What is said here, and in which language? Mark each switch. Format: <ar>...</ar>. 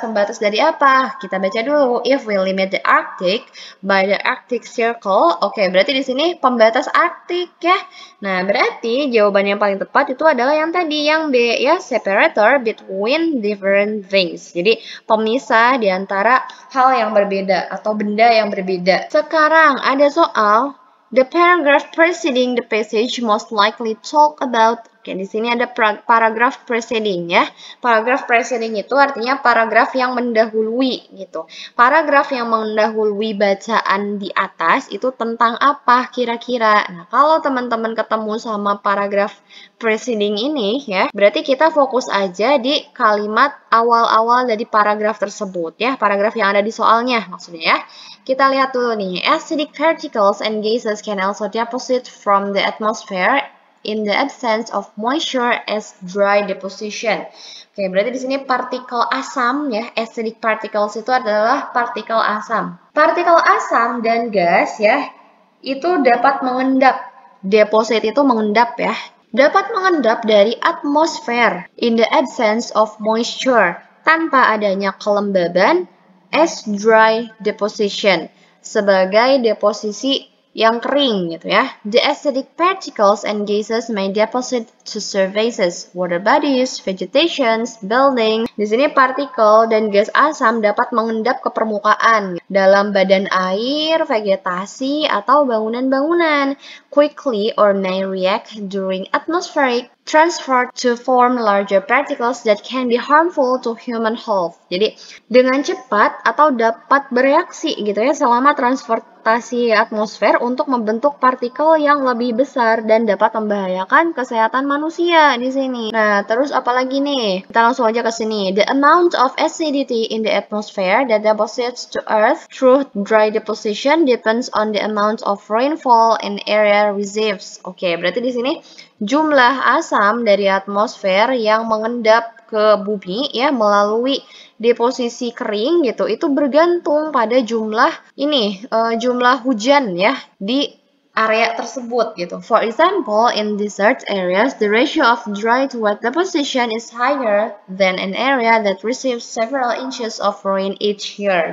<id>Pembatas dari apa? Kita baca dulu.</id> <en>If we limit the Arctic by the Arctic Circle.</en> <id>Oke, berarti di sini pembatas Arktik ya. Nah, berarti jawaban yang paling tepat itu adalah yang tadi, yang B ya,</id> <en>separator between different things.</en> <id>Jadi, pemisah di antara hal yang berbeda atau benda yang berbeda. Sekarang ada soal,</id> <en>the paragraph preceding the passage most likely talk about.</en> <id>Oke, di sini ada paragraph preceding ya. Paragraph preceding itu artinya paragraf yang mendahului gitu. Paragraf yang mendahului bacaan di atas itu tentang apa kira-kira? Nah, kalau teman-teman ketemu sama paragraf preceding ini ya, berarti kita fokus aja di kalimat awal-awal dari paragraf tersebut ya. Paragraf yang ada di soalnya maksudnya ya. Kita lihat dulu nih,</id> <en>acidic particles and gases can also deposit from the atmosphere in the absence of moisture as dry deposition.</en> <id>Oke, berarti di sini partikel asam ya, acidic particles itu adalah partikel asam. Partikel asam dan gas ya, itu dapat mengendap. Deposit itu mengendap ya. Dapat mengendap dari atmosfer</id> <en>in the absence of moisture,</en> <id>tanpa adanya kelembaban,</id> <en>as dry deposition,</en> <id>sebagai deposisi yang kering gitu ya.</id> <en>The acidic particles and gases may deposit to surfaces, water bodies, vegetations, buildings.</en> <id>Di sini partikel dan gas asam dapat mengendap ke permukaan dalam badan air, vegetasi, atau bangunan-bangunan.</id> <en>Quickly or may react during atmospheric transfer to form larger particles that can be harmful to human health.</en> <id>Jadi dengan cepat atau dapat bereaksi gitu ya selama transportasi atmosfer untuk membentuk partikel yang lebih besar dan dapat membahayakan kesehatan manusia di sini. Nah, terus apa lagi nih? Kita langsung aja ke sini.</id> <en>The amount of acidity in the atmosphere that deposits to Earth through dry deposition depends on the amount of rainfall in area receives.</en> <id>Oke, berarti di sini jumlah asam dari atmosfer yang mengendap ke bumi ya melalui deposisi kering gitu itu bergantung pada jumlah jumlah hujan ya di area tersebut gitu.</id> <en>For example, in desert areas, the ratio of dry to wet deposition is higher than an area that receives several inches of rain each year.</en>